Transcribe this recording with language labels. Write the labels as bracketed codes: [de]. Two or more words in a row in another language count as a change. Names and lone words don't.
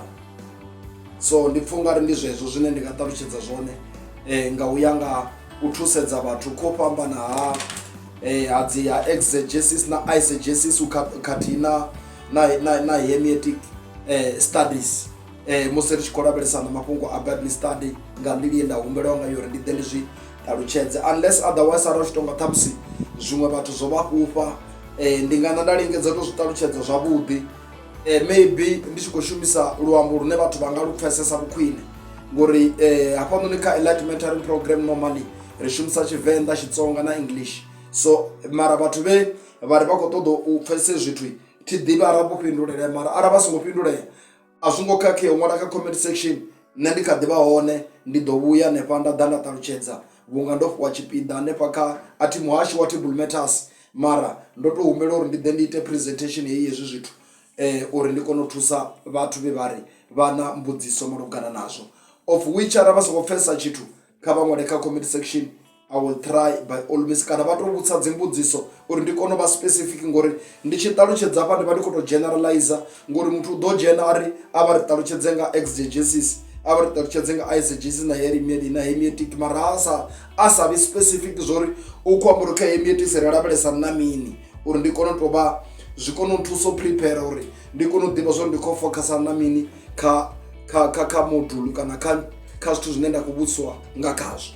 [ve] So ndi pfa ungari ndi zwezwo zwine ndi nga ṱalutshedza zwone nga uya nga u thusedza vhathu kho fhambana ha dzi ya exegesis na iesegencies khathihi na [en] hermeneutic studies [ve] musi ri tshi khou lavhelesana mafhungo a [en] Bible study [ve] nga nḓila ye nda humbelwa nga yori ndi ḓe ndi zwi ṱalutshedze, [en] unless otherwise [ve] arali tshi tonga ṱhamusi zwiṅwe vhathu zwo vha fhufha ndi nga nda lingedza to zwi ṱalutshedza zwavhuḓi. Maybe ndi tshi khou shumisa luambo lune vhathu vha nga lu pfhesesa vhukhwine ngori hafhanoni kha [en] light mentoring program [ve] normally ri shumisa Tshivenḓa, Xitsonga na English. So mara vhathu vhe vha ri vha khou ṱoḓa u pfhesesa zwithu thi ḓivhi arali vho fhindulela, mara arali vha songo fhindulela a zwi ngo khakhea u ṅwala kha [en] comment section. [ve] Nṋe ndi kha ḓi vha hone, ndi ḓo vhuya hanefha nda ḓa nda ṱalutshedza vhunga ndo fhiwa tshipiḓa hanefha kha athi muhashi wa [en] table matters, [ve] mara ndo to humbela uri ndi ḓe ndi ite presentation hezwi zwithu uri ndi kone u thusa vhathu vhe vha ri vha na mbudziso malugana nazwo, [en] of which [ve] arali vha songo pfhesesa tshithu kha vha ṅwale kha [en] comment section. I will try by all means [ve] kana vha to vhudza dzi mbudziso uri ndi kone u vha specific ngori ndi tshi ṱalutshedza hafha ndi vha ndi khou to generalizer ngori muthu u ḓo dzhena ari a vha ri ṱalutshedze nga exegesis, a vha ri ṱalutshedze nga iesegencies na hermeneutic, mara a sa vhi specific zwo ri u khou amba uri kha hermeneutics ri lavhelesana na mini uri ndi kone u tou vha zwi kone u thusa u prepare uri ndi kone u ḓivha zwori ndi khou focusana na mini kha module kana kha zwithu zwine nda khou vhudziswa nga khazwo.